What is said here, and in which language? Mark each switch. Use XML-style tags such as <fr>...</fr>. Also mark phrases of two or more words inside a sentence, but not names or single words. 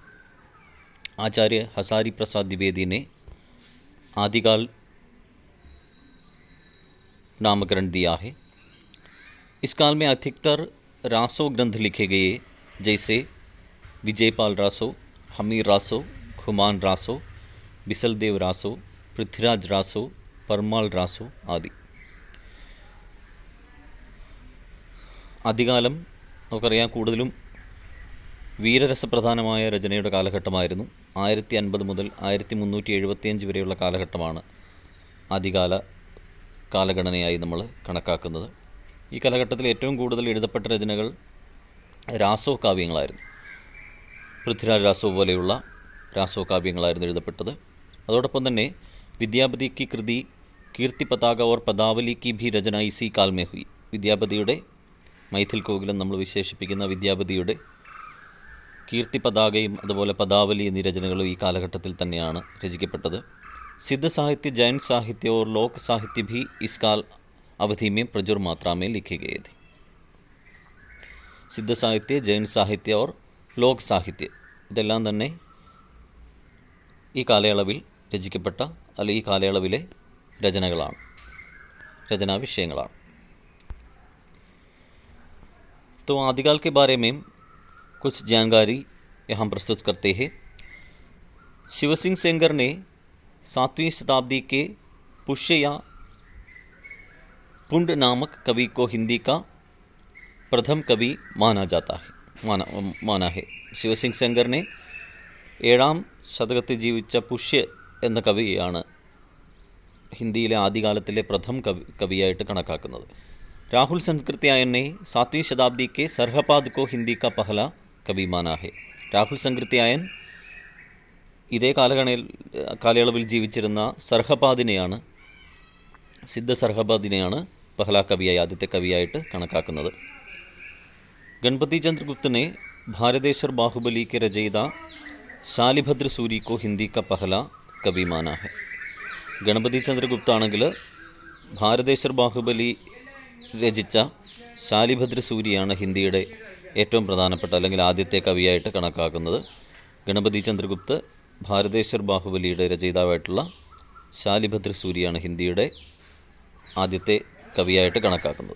<hi>आचार्य हसारी प्रसाद द्विवेदी ने आदिकाल नामकरण दिया है। इस काल में अधिकतर रासो ग्रंथ लिखे गए, जैसे विजयपाल रासो, हमीर रासो, खुमान रासो, बिसलदेव रासो, पृथ्वीराज रासो, परमाल रासो आदि।</hi> <ml>ആദ്യകാലം നമുക്കറിയാം കൂടുതലും വീരരസപ്രധാനമായ രചനയുടെ കാലഘട്ടമായിരുന്നു. 1050 മുതൽ 1375 വരെയുള്ള കാലഘട്ടമാണ് ആദ്യകാല കാലഗണനയായി നമ്മൾ കണക്കാക്കുന്നത്. ഈ കാലഘട്ടത്തിൽ ഏറ്റവും കൂടുതൽ എഴുതപ്പെട്ട രചനകൾ രാസോ കാവ്യങ്ങളായിരുന്നു. പൃഥ്വിരാജ് രാസോ പോലെയുള്ള രാസോ കാവ്യങ്ങളായിരുന്നു എഴുതപ്പെട്ടത്. അതോടൊപ്പം തന്നെ</ml> <hi>വിദ്യാപതി की कृति कीर्ति पताका और पदावली की भी रचना इसी काल में हुई.</hi> <ml>വിദ്യാപതിയുടെ മൈഥിൽ കോകിലം നമ്മൾ വിശേഷിപ്പിക്കുന്ന വിദ്യാപതിയുടെ കീർത്തി പതാകയും അതുപോലെ പദാവലി എന്നീ രചനകളും ഈ കാലഘട്ടത്തിൽ തന്നെയാണ് രചിക്കപ്പെട്ടത്.</ml> <hi>सिद्ध साहित्य, जैन साहित्य और लोक साहित्य भी इस काल अवधि में प्रचुर मात्रा में लिखे गए थे. सिद्ध साहित्य, जैन साहित्य और लोक साहित्य</hi> <ml>ഇതെല്ലാം തന്നെ ഈ കാലയളവിൽ രചിക്കപ്പെട്ട അല്ലെങ്കിൽ ഈ കാലയളവിലെ രചനകളാണ്, രചനാ വിഷയങ്ങളാണ്.</ml> <hi>तो आदिकाल के बारे में कुछ जानकारी यहाँ प्रस्तुत करते हैं. शिव सिंह सेंगर ने 7वीं शताब्दी के पुष्य या पुंड नामक कवि को हिंदी का प्रथम कवि माना है.</hi> <ml>शिव सिंह सेंगर ने 7ാം ശതകത്തിൽ ജീവിച്ച പുഷ്യ എന്ന കവിയാണ് ഹിന്ദിയിലെ ആദ്യകാലത്തിലെ പ്രഥം കവിയായിട്ട് കണക്കാക്കുന്നത്.</ml> <hi>राहुल संस्कृत्यायन ने 7वीं शताब्दी के सरहपाद को हिंदी का पहला कवि माना है.</hi> <ml>രാഹുൽ സംകൃത്യായൻ ഇതേ കാലയളവിൽ ജീവിച്ചിരുന്ന സർഹപാദിനെയാണ്, സിദ്ധ സർഹപാദിനെയാണ് പഹല കവിയായി, ആദ്യത്തെ കവിയായിട്ട് കണക്കാക്കുന്നത്.</ml> <hi>गणपति चंद्र गुप्त ने भारतेश्वर बाहुबली के रचयिता शालिभद्र सूरी को हिंदी का पहला कवि माना है.</hi> <ml>गणपति चंद्र गुप्त ആണെങ്കിൽ ഭാരതേശ്വർ ബാഹുബലി രചിച്ച ശാലിഭദ്ര സൂരിയാണ് ഹിന്ദിയുടെ ഏറ്റവും പ്രധാനപ്പെട്ട അല്ലെങ്കിൽ ആദ്യത്തെ കവിയായിട്ട് കണക്കാക്കുന്നത്. ഗണപതി ചന്ദ്രഗുപ്ത് ഭാരതേശ്വർ ബാഹുബലിയുടെ രചയിതാവായിട്ടുള്ള ശാലിഭദ്ര സൂരിയാണ് ഹിന്ദിയുടെ ആദ്യത്തെ കവിയായിട്ട് കണക്കാക്കുന്നത്.</ml>